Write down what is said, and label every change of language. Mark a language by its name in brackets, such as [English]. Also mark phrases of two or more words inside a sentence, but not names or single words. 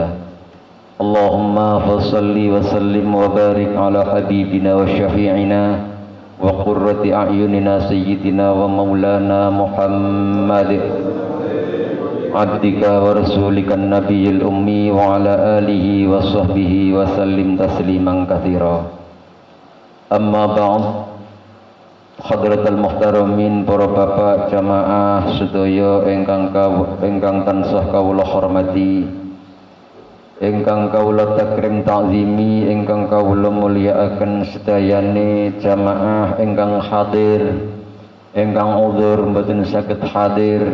[Arabic] اللهم فصل وسلم وبارك على حبيبنا وشفيعنا وقرة أعيننا سيدنا ومولانا محمد عبدك ورسولك النبي الأمي وعلى آله وصحبه وسلم تسليما كثيرا. أما بعد حضرات المحترمين, [Javanese] para bapak jamaah sedaya ingkang tansah kawula hormati, ingkang kawula takrim ta'zimi, ingkang kawula mulyakaken sedayane jamaah ingkang hadir, ingkang udzur mboten saged hadir.